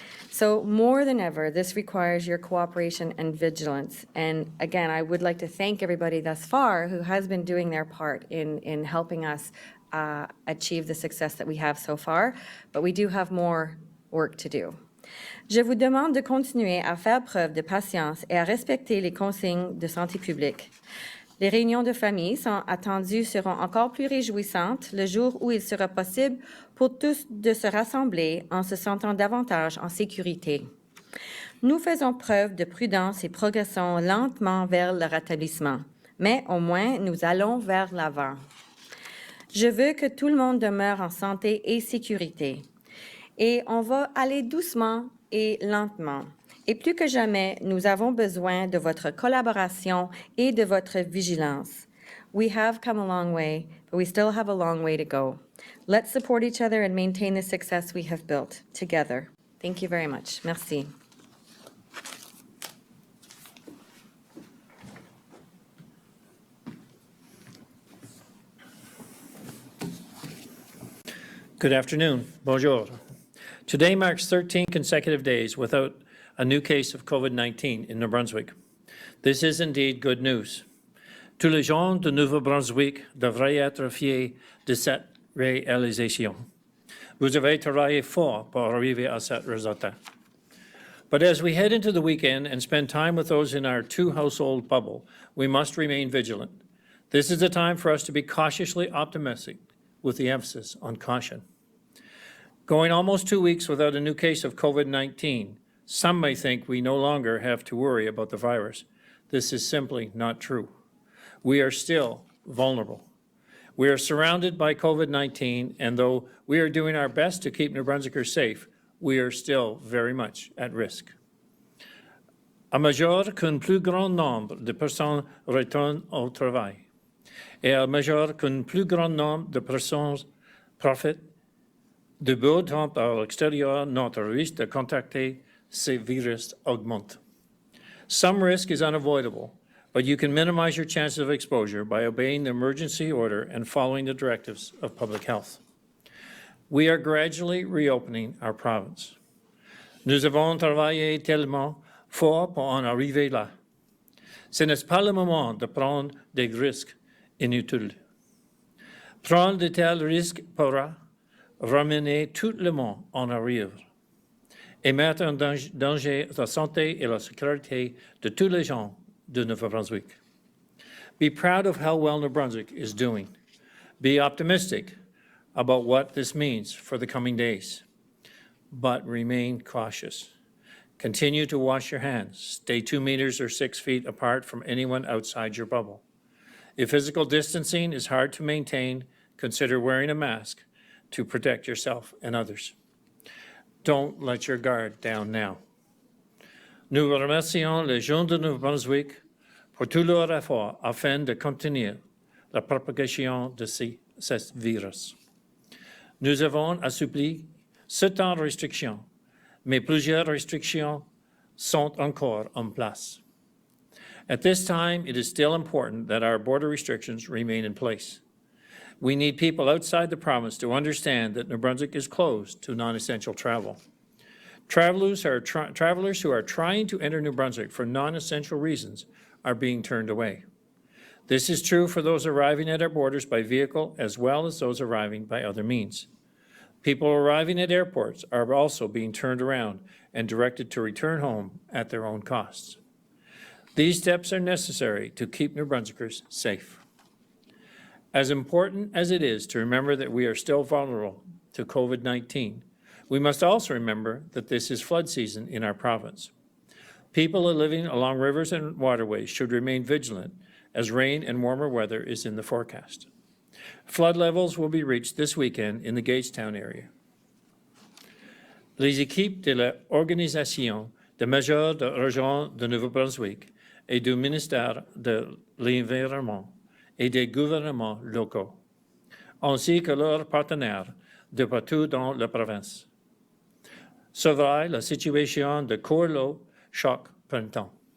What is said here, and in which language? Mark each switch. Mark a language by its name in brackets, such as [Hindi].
[English] So more than ever, this requires your cooperation and vigilance. And again, I would like to thank everybody thus far who has been doing their part in helping us achieve the success that we have so far, but we do have more work to do. [French] Je vous demande de continuer à faire preuve de patience et à respecter les consignes de santé publique. Les réunions de famille sont attendues seront encore plus réjouissantes le jour où il sera possible pour tous de se rassembler en se sentant davantage en sécurité. Nous faisons preuve de prudence et progressons lentement vers le rétablissement, mais au moins nous allons vers l'avant. Je veux que tout le monde demeure en santé et sécurité. Et on va aller doucement et lentement. Et plus que jamais, nous avons besoin de votre collaboration et de votre vigilance. [English] We have come a long way, but we still have a long way to go. Let's support each other and maintain the success we have built together. Thank you very much. [French] Merci. [English] Good afternoon. [French] Bonjour. [English] Today marks 13 consecutive days without a new case of COVID-19 in New Brunswick. This is indeed good news. [French] Tous les gens de Nouveau-Brunswick devraient être fiers de cette réalisation. Vous avez travaillé fort pour arriver à cet résultat. [English] But as we head into the weekend and spend time with those in our two-household bubble, we must remain vigilant. This is a time for us to be cautiously optimistic, with the emphasis on caution. Going almost 2 weeks without a new case of COVID-19, some may think we no longer have to worry about the virus. This is simply not true. We are still vulnerable. We are surrounded by COVID-19, and though we are doing our best to keep New Brunswickers safe, we are still very much at risk. [French] À mesure qu'un plus grand nombre de personnes retournent au travail, et à mesure qu'un plus grand nombre de personnes profitent de beau temps à l'extérieur, notre risque de contracter ces virus augmente. [English] Some risk is unavoidable, but you can minimize your chances of exposure by obeying the emergency order and following the directives of public health. We are gradually reopening our province. [French] Nous avons travaillé tellement fort pour en arriver là. Ce n'est pas le moment de prendre des risques inutiles. Prendre de tels risques pourra ramener tout le monde en arrière et mettre en danger la santé et la sécurité de tous les gens de Nouveau-Brunswick. [English] Be proud of how well New Brunswick is doing. Be optimistic about what this means for the coming days, but remain cautious. Continue to wash your hands. Stay 2 meters or 6 feet apart from anyone outside your bubble. If physical distancing is hard to maintain, consider wearing a mask to protect yourself and others. Don't let your guard down now. [French] Nous remercions les gens de Nouveau-Brunswick pour tout leur effort afin de contenir la propagation de ce virus. Nous avons assoupli certaines restrictions, mais plusieurs restrictions sont encore en place. [English] At this time, it is still important that our border restrictions remain in place. We need people outside the province to understand that New Brunswick is closed to non-essential travel. Travelers who are trying to enter New Brunswick for non-essential reasons are being turned away. This is true for those arriving at our borders by vehicle as well as those arriving by other means. People arriving at airports are also being turned around and directed to return home at their own costs. These steps are necessary to keep New Brunswickers safe. As important as it is to remember that we are still vulnerable to COVID-19, we must also remember that this is flood season in our province. People living along rivers and waterways should remain vigilant as rain and warmer weather is in the forecast. Flood levels will be reached this weekend in the Gagetown area. [French] Les équipes de l'Organisation des mesures de région de Nouveau-Brunswick et du ministère de l'Environnement et des gouvernements locaux, ainsi que leurs partenaires de partout dans la province, surveillent la situation de cours l'eau chaque printemps.